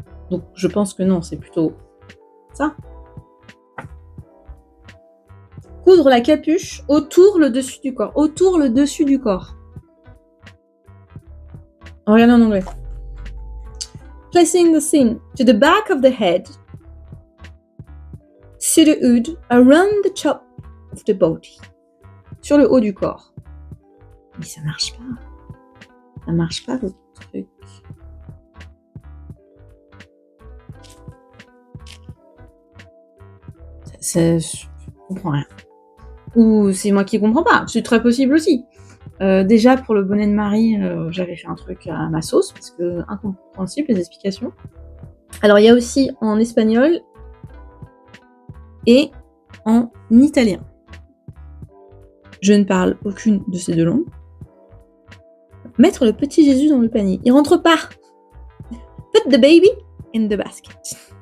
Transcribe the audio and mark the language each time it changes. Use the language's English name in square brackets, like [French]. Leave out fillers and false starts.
[French] Donc je pense que non, c'est plutôt ça. Coudre la capuche autour le dessus du corps. Autour le dessus du corps. Regardez en anglais. [English] Placing the seam to the back of the head, to the hood, around the top of the body. [French] Sur le haut du corps. Mais ça marche pas. Ça marche pas votre truc. Je comprends rien. Ou c'est moi qui comprends pas. C'est très possible aussi. Déjà pour le bonnet de Marie, j'avais fait un truc à ma sauce parce que incompréhensible les explications. Alors il y a aussi en espagnol et en italien. Je ne parle aucune de ces 2 langues. Mettre le petit Jésus dans le panier. Il rentre pas. [English] Put the baby in the basket.